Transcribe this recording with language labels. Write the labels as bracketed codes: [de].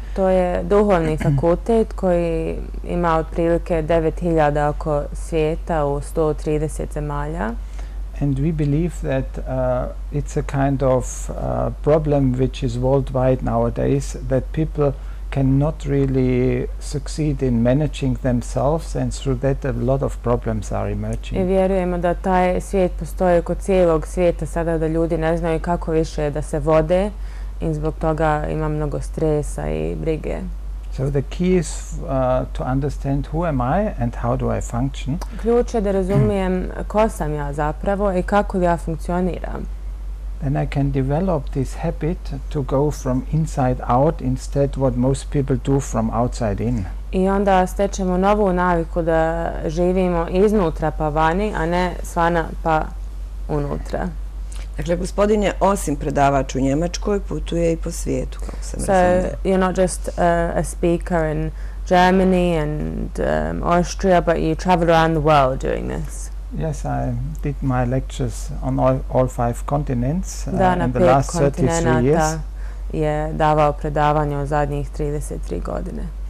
[bs] To je duhovni fakultet koji ima otprilike 9.000 oko svijeta u 130 zemalja. [en] And we believe that it's a kind of problem which is worldwide nowadays, that people cannot really succeed in managing themselves, and through that a lot of problems are emerging. [bs] I vjerujemo da taj svijet postoji kod cijelog svijeta sada, da ljudi ne znaju kako više da se vode i zbog toga ima mnogo stresa i brige. [en] So the key is to understand who am I and how do I function. [bs] Ključ je da razumijem ko sam ja zapravo i kako ja funkcioniram. [en] Then I can develop this habit to go from inside out instead what most people do from outside in. [bs] I onda stečemo novu naviku da živimo iznutra pa vani, a ne svana pa unutra. Dakle, gospodin je osim predavač u Njemačkoj, putuje i po svijetu, kako sam razumela. [en] So you're not just a speaker in Germany and Austria, but you travel around the world doing this. Yes, I did my lectures on all 5 continents in the last 33 years. [bs] Je davao predavanja u zadnjih 33 godine.